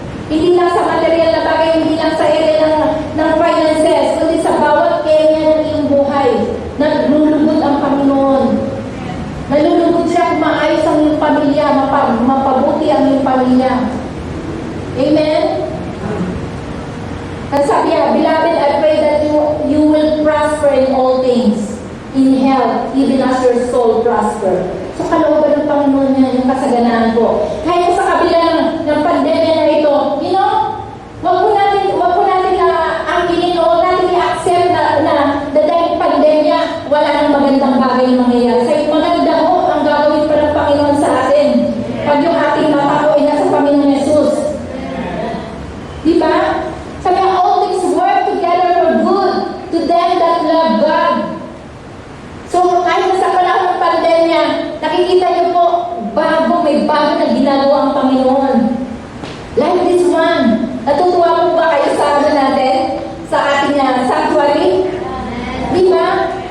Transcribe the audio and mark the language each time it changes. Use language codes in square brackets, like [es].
[tl] Hindi lang sa material na bagay, hindi lang sa area ng finances, kundi sa bawat area ng iyong buhay. Nalulugod ang Panginoon. Nalulugod siya kung maayos ang iyong pamilya, mapabuti ang iyong pamilya. Amen? At sabi niya, [en] Beloved, I pray that you will prosper in all things, in health, even as your soul prosper. [tl] So, kalooban ng Panginoon niya, yung kasaganaan ko. Kaya sa kabila ng pandemya na ito, you know, wag po natin angkinin o wag natin i-accept na dahil pandemya, wala nang magandang bagay na mangyayari. Sa maganda ho, ang gagawin pa ng Panginoon sa atin. Pag yung ating mata ko ay nasa Panginoon Jesus. Di ba? Sabi nga, [en] all things work together for good to them that love God. [tl] So, kahit sa panahon ng pandemya, nakikita niyo po, may bago na ginagawa ang Panginoon. [en] Like this one. [tl] Natutuwa po ba kayo sa natin? Sa ating sanctuary? Di ba?